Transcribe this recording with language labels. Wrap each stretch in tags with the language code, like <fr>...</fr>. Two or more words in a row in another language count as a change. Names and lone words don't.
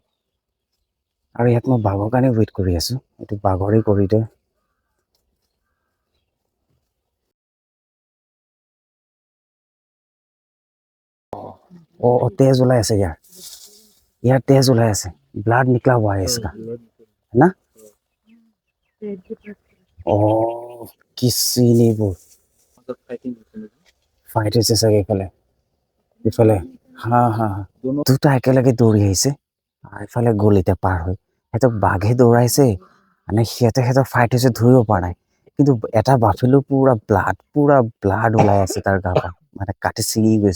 <as>আৰু ইয়াত মই বাঘৰ কাৰণে ৱেইট কৰি আছো, এইটো বাঘৰে কৰিডৰ। তেজ ওলাই আছে ইয়াৰ, ইয়াৰ তেজ ওলাই আছে, ব্লাড</as> <hi>निकला हुआ है इसका, है ना।</hi> <as>কি চিন এইবোৰ, ফাইট হৈছে চাগে এইফালে ইফালে। হা হা, দুটা একেলগে দৌৰি আহিছে, এইফালে গ'ল এতিয়া পাৰ হৈ। সিহঁতক বাঘে দৌৰাইছে মানে সিহঁতক ফাইট হৈছে ধৰিব পৰা নাই, কিন্তু এটা বাফেলো পুৰা ব্লাড ওলাই আছে তাৰ গা পৰা, মানে কাটি ছিঙি গৈছে।</as>